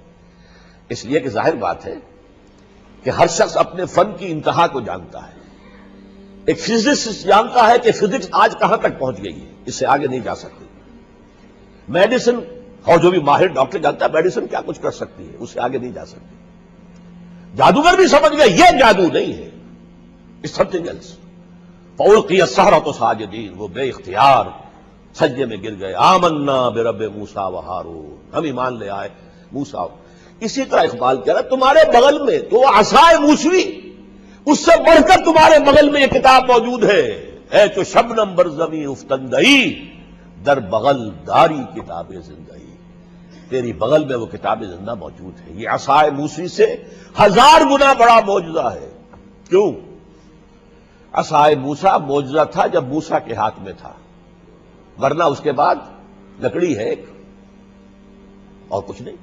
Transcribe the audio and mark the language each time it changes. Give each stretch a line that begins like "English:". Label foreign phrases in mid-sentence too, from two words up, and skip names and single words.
Urdu: اس لیے کہ ظاہر بات ہے کہ ہر شخص اپنے فن کی انتہا کو جانتا ہے۔ ایک فزسسٹ جانتا ہے کہ فزکس آج کہاں تک پہنچ گئی ہے، اس سے آگے نہیں جا سکتی۔ میڈیسن اور جو بھی ماہر ڈاکٹر جانتا ہے میڈیسن کیا کچھ کر سکتی ہے، اس سے آگے نہیں جا سکتی۔ جادوگر بھی سمجھ گیا یہ جادو نہیں ہے،
English: It's something else.
Arabic: فألقی السحرۃ ساجدین،
Urdu: وہ بے اختیار سجدے میں گر گئے۔
Arabic: آمنا برب موسیٰ وہارون،
Urdu: ہم ایمان لے آئے موسیٰ۔ اسی طرح اقبال کہہ رہا تمہارے بغل میں تو عصائے موسوی، اس سے بڑھ کر تمہارے بغل میں یہ کتاب موجود ہے،
Persian: اے تو شبنم بر زمین افتندئی، در بغل داری کتاب زندگی،
Urdu: تیری بغل میں وہ کتاب زندہ موجود ہے۔ یہ عصائے موسوی سے 1000 گنا بڑا معجزہ ہے۔ کیوں؟ عصائے موسیٰ معجزہ تھا جب موسیٰ کے ہاتھ میں تھا، ورنہ اس کے بعد لکڑی ہے ایک اور کچھ نہیں۔